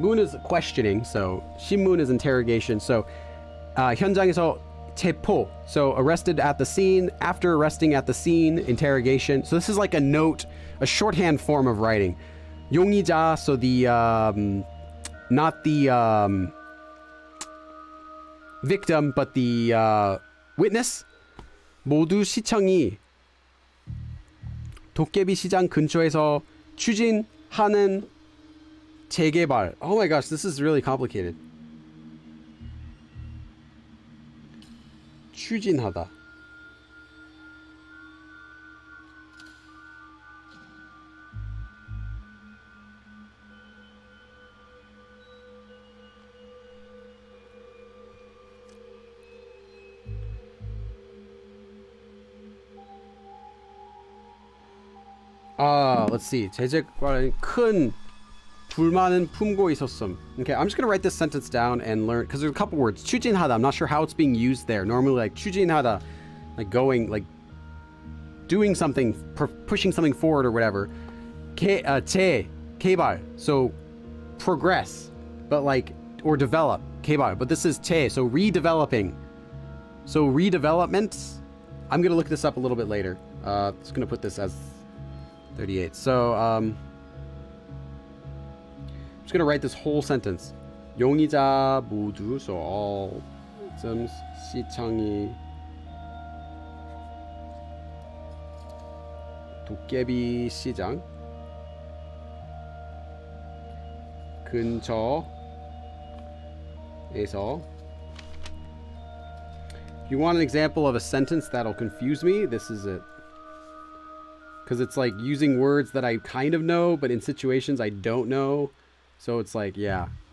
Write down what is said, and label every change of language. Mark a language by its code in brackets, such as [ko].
[en] 문 is questioning, so 신문 is interrogation. So 현장에서 체포, so arrested at the scene. After arresting at the scene, interrogation. So this is like a note, a shorthand form of writing. 용의자, so the not the victim, but the witness. [ko] 모두 시청이 도깨비 시장 근처에서 추진하는 재개발. [en] Oh my gosh, this is really complicated. [ko] 추진하다. [en] Let's see. [ko] 재개발에 큰 불만은 품고 있었음. [en] Okay, I'm just gonna write this sentence down and learn, because there's a couple words. 추진하다, I'm not sure how it's being used there. Normally, like 추진하다, like going, like doing something, pushing something forward or whatever. 개발, so progress, but like, or develop. 개발, but this is 재, so redeveloping. So redevelopment. I'm gonna look this up a little bit later. Just gonna put this as 38. So I'm just gonna write this whole sentence. [ko] 용의자 모두, [en] so all victims, [ko] 시청이 도깨비 시장 근처에서. [en] If you want an example of a sentence that'll confuse me, this is it. Because it's like using words that I kind of know, but in situations I don't know. So it's like, yeah.